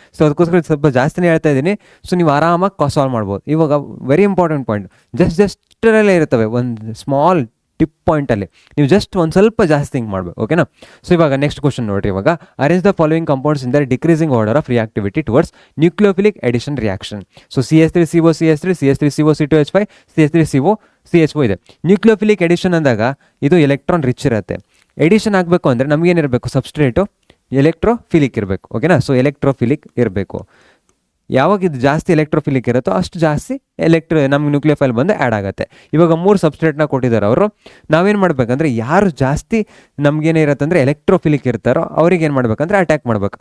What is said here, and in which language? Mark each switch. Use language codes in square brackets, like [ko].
[kn] So ಅದಕ್ಕೋಸ್ಕರ ಸ್ವಲ್ಪ ಜಾಸ್ತಿನೇ ಹೇಳ್ತಾ ಇದ್ದೀನಿ. ಸೊ ನೀವು ಆರಾಮಾಗಿ ಸಾಲ್ವ್ ಮಾಡ್ಬೋದು. ಇವಾಗ ವೆರಿ ಇಂಪಾರ್ಟೆಂಟ್ ಪಾಯಿಂಟ್, ಜಸ್ಟರಲ್ಲೇ ಇರ್ತವೆ, ಒಂದು ಸ್ಮಾಲ್ ಟಿಪ್ ಪಾಯಿಂಟಲ್ಲಿ ನೀವು ಜಸ್ಟ್ ಒಂದು ಸ್ವಲ್ಪ ಜಾಸ್ತಿ ಥಿಂಕ್ ಮಾಡಬೇಕು. ಓಕೆನಾ, ಸೊ ಇವಾಗ ನೆಕ್ಸ್ಟ್ ಕ್ವಶನ್ ನೋಡಿರಿ. [en] ಇವಾಗ arrange the following compounds in the decreasing order of reactivity towards nucleophilic addition reaction. So CH3CO CH3 CH3CO C2H5 CH3CO CHO ಇದೆ. [kn] ನ್ಯೂಕ್ಲಿಯೋಫಿಲಿಕ್ ಎಡಿಷನ್ ಅಂದಾಗ ಇದು ಎಲೆಕ್ಟ್ರಾನ್ ರಿಚ್ ಇರುತ್ತೆ. ಎಡಿಷನ್ ಆಗಬೇಕು ಅಂದರೆ ನಮಗೇನಿರಬೇಕು, ಸಬ್ಸ್ಟ್ರೇಟು ಎಲೆಕ್ಟ್ರೋಫಿಲಿಕ್ ಇರಬೇಕು. ಓಕೆನಾ, ಸೊ ಎಲೆಕ್ಟ್ರೋಫಿಲಿಕ್ ಇರಬೇಕು. ಯಾವಾಗ ಇದು ಜಾಸ್ತಿ ಎಲೆಕ್ಟ್ರೋಫಿಲಿಕ್ ಇರುತ್ತೋ ಅಷ್ಟು ಜಾಸ್ತಿ ನಮ್ಗೆ ನ್ಯೂಕ್ಲಿಯೋಫೈಲ್ ಬಂದು ಆ್ಯಡ್ ಆಗುತ್ತೆ. ಇವಾಗ 3 ಸಬ್ಸ್ಟ್ರೇಟ್ನ ಕೊಟ್ಟಿದ್ದಾರೆ ಅವರು. ನಾವೇನು ಮಾಡಬೇಕಂದ್ರೆ ಯಾರು ಜಾಸ್ತಿ ನಮಗೇನೇ ಇರುತ್ತೆ ಅಂದರೆ ಎಲೆಕ್ಟ್ರೋಫಿಲಿಕ್ ಇರ್ತಾರೋ ಅವ್ರಿಗೆ ಏನು ಮಾಡಬೇಕಂದ್ರೆ ಅಟ್ಯಾಕ್ ಮಾಡಬೇಕು.